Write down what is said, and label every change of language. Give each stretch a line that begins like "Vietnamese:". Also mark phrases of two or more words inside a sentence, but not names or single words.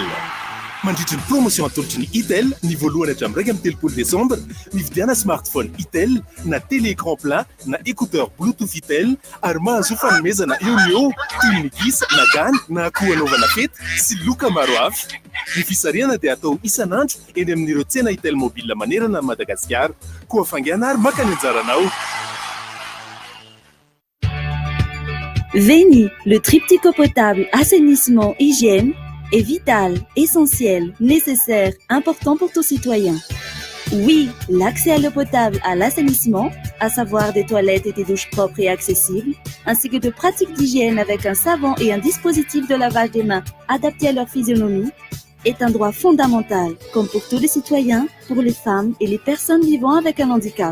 Malagasy: Mandritra ny promotion atolotry ny Itel, ny voalohany hatramin'ny 2 Desambra, mividiana smartphone Itel na
French: télé écran plat
Malagasy: na écouteur Bluetooth Itel ary mahazo fanomezana eo toy ny gisa na gany na akoho anaovana fety sy loka maro hafa. Ny fisariana dia atao isan'andro eny amin'ireo tsena Itel mobile manerana Madagasikara. Koa fangana ary maka ny anjaranao.
French: Veni, le triptyque eau potable, assainissement, hygiène, est vital, essentiel, nécessaire, important pour tout citoyen. Oui, l'accès à l'eau potable, à l'assainissement, à savoir des toilettes et des douches propres et accessibles, ainsi que de pratiques d'hygiène avec un savon et un dispositif de lavage des mains adapté à leur physionomie, est un droit fondamental, comme pour tous les citoyens, pour les femmes et les personnes vivant avec un handicap.